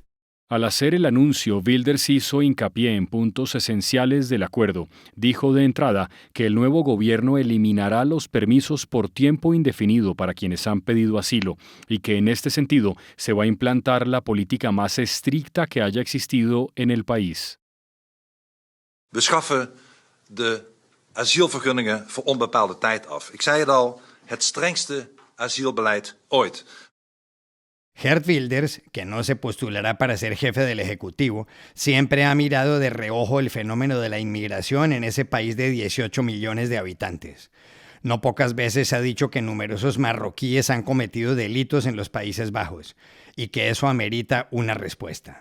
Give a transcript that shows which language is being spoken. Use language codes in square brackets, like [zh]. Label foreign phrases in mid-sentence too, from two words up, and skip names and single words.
[es] Al hacer el anuncio, Wilders hizo hincapié en puntos esenciales del acuerdo. Dijo de entrada que el nuevo gobierno eliminará los permisos por tiempo indefinido para quienes han pedido asilo y que en este sentido se va a implantar la política más estricta que haya existido en el país. [nl] We schaffen de asielvergunningen voor onbepaalde tijd af. Ik zei het al, het strengste asielbeleid ooit. [es] Geert Wilders, que no se postulará para ser jefe del Ejecutivo, siempre ha mirado de reojo el fenómeno de la inmigración en ese país de 18 millones de habitantes. No pocas veces ha dicho que numerosos marroquíes han cometido delitos en los Países Bajos y que eso amerita una respuesta.